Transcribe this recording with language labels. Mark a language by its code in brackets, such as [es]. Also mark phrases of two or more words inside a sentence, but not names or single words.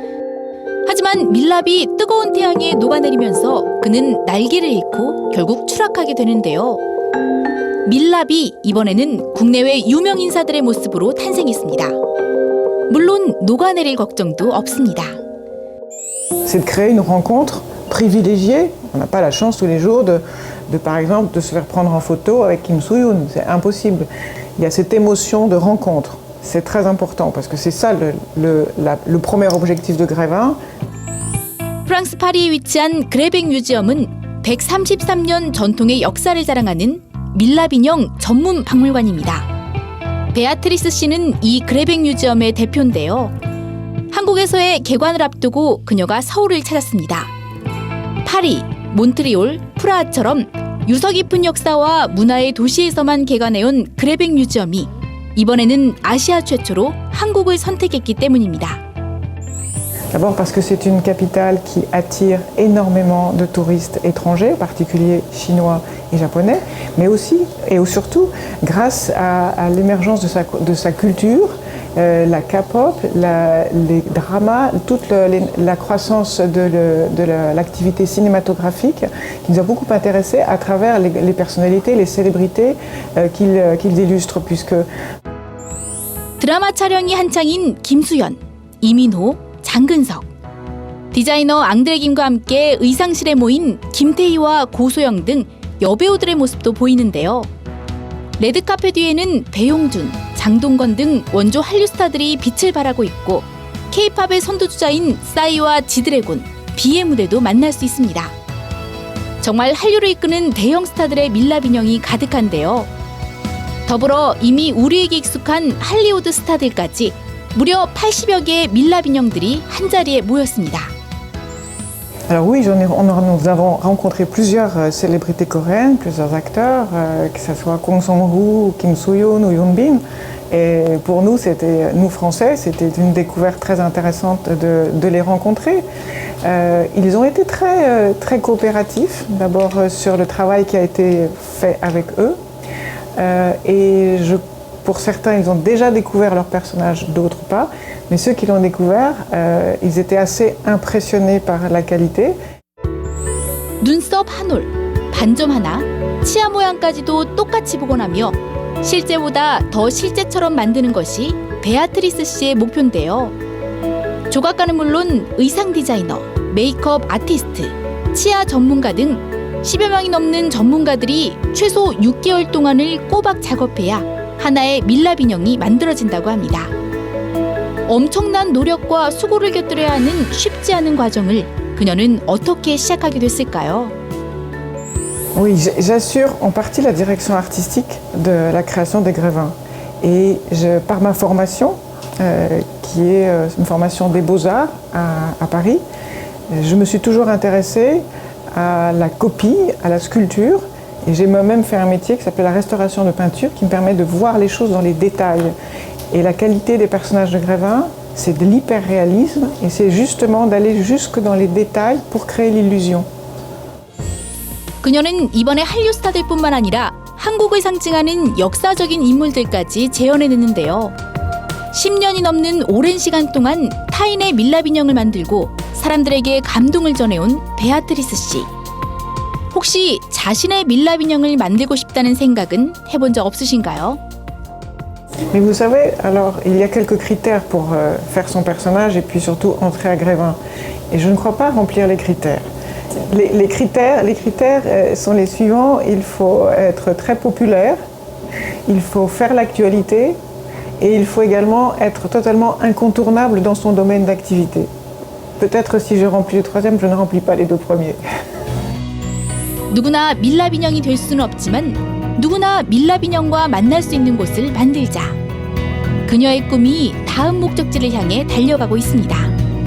[ko] 하지만 밀랍이 뜨거운 태양에 녹아내리면서 그는 날개를 잃고 결국 추락하게 되는데요. 밀랍이 이번에는 국내외 유명 인사들의 모습으로 탄생했습니다. 물론 녹아내릴 걱정도 없습니다. [fr] C'est de créer une rencontre privilégiée. On n'a pas la chance tous les jours par exemple, de se faire prendre en photo avec Kim Soo-hyun. C'est impossible. Il y a cette émotion de rencontre. C'est très important parce que c'est ça le premier objectif de Grévin. [ko] 프랑스 파리에 위치한 그레뱅 뮤지엄은 133년 전통의 역사를 자랑하는 밀랍 인형 전문 박물관입니다. 베아트리스 씨는 이 그레뱅 뮤지엄의 대표인데요. 한국에서의 개관을 앞두고 그녀가 서울을 찾았습니다. 파리, 몬트리올, 프라하처럼 유서 깊은 역사와 문화의 도시에서만 개관해온 그레뱅 뮤지엄이 이번에는 아시아 최초로 한국을 선택했기 때문입니다. [fr] D'abord parce que c'est une capitale qui attire énormément de touristes étrangers, en particulier chinois et japonais, mais aussi et surtout grâce à l'émergence de sa culture, la K-pop, les dramas, toute la croissance de l'activité cinématographique qui nous a beaucoup intéressés à travers les personnalités, les célébrités qu'ils illustrent, puisque [ko] 드라마 촬영이 한창인 김수현, 이민호, 장근석, 디자이너 앙드레 김과 함께 의상실에 모인 김태희와 고소영 등 여배우들의 모습도 보이는데요. 레드카펫 뒤에는 배용준, 장동건 등 원조 한류 스타들이 빛을 발하고 있고 K-팝의 선두주자인 싸이와 지드래곤, 비의 무대도 만날 수 있습니다. 정말 한류를 이끄는 대형 스타들의 밀랍 인형이 가득한데요. 더불어 이미 우리에게 익숙한 할리우드 스타들까지 무려 80여 개의 밀랍 인형들이 한자리에 모였습니다. [fr] Alors oui, nous avons rencontré plusieurs célébrités coréennes, plusieurs acteurs, que ce soit Kang Song-woo, Kim Soo-hyun ou Yoon Bin. Et pour nous, nous Français, c'était une découverte très intéressante de les rencontrer. Ils ont été très coopératifs, d'abord sur le travail qui a été fait avec eux. Pour certains, ils ont déjà découvert leur personnage, d'autres pas. Mais ceux qui l'ont découvert, ils étaient assez impressionnés par la qualité. [ko] 눈썹 한 올, 반점 하나, 치아 모양까지도 똑같이 보고 나며 실제보다 더 실제처럼 만드는 것이 베아트리스 씨의 목표인데요. 조각가는 물론 의상 디자이너, 메이크업 아티스트, 치아 전문가 등 10여 명이 넘는 전문가들이 최소 6개월 동안을 꼬박 작업해야 하나의 밀랍 인형이 만들어진다고 합니다. 엄청난 노력과 수고를 곁들여야 하는 쉽지 않은 과정을 그녀는 어떻게 시작하게 됐을까요? [fr] Oui, j'assure en partie la direction artistique de la création des Grévins. Et par ma formation, qui est une formation des Beaux-Arts à Paris, je me suis toujours intéressée à la copie, à la sculpture. Et j'ai moi-même fait un métier qui s'appelle la restauration de peinture, qui me permet de voir les choses dans les détails. Et la qualité des personnages de Grévin, c'est de l'hyper-réalisme, et c'est justement d'aller jusque dans les détails pour créer l'illusion. [ko] 그녀는 이번에 한류 스타들뿐만 아니라 한국을 상징하는 역사적인 인물들까지 재현해냈는데요. 10년이 넘는 오랜 시간 동안 타인의 밀랍 인형을 만들고 사람들에게 감동을 전해온 베아트리스 씨. 혹시 자신의 밀랍 인형을 만들고 싶다는 생각은 해본 적 없으신가요? [fr] Mais vous savez, alors il y a quelques critères pour faire son personnage et puis surtout entrer à Grévin. Et je ne crois pas remplir les critères. Les critères sont les suivants. Il faut être très populaire, il faut faire l'actualité et il faut également être totalement incontournable dans son domaine d'activité. Peut-être si je remplis le troisième, je ne remplis pas les deux premiers. [ko] 누구나 밀랍 인형이 될 수는 없지만 누구나 밀랍 인형과 만날 수 있는 곳을 만들자. 그녀의 꿈이 다음 목적지를 향해 달려가고 있습니다.